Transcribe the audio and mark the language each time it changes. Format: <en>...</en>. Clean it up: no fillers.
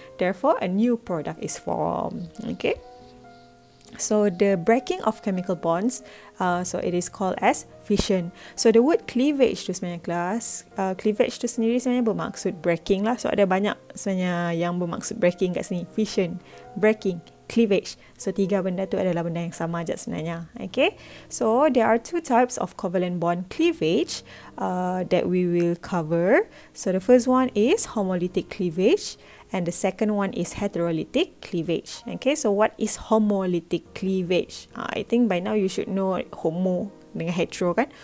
<en>Therefore a new product is formed. Okay. So the breaking of chemical bonds, so it is called as fission. So the word cleavage</en> <ms>tu sebenarnya kelas, cleavage tu sendiri sebenarnya bermaksud breaking lah. So ada banyak sebenarnya yang bermaksud breaking kat sini.</ms> <en>Fission, breaking, cleavage.</en> <ms>So 3 benda tu adalah benda yang sama aja sebenarnya.</ms> <en>Okay. So there are 2 types of covalent bond cleavage that we will cover. So the first one is homolytic cleavage, and the second one is heterolytic cleavage. Okay, so what is homolytic cleavage? I think by now you should know homo</en> <ms>dengan hetero kan.</ms>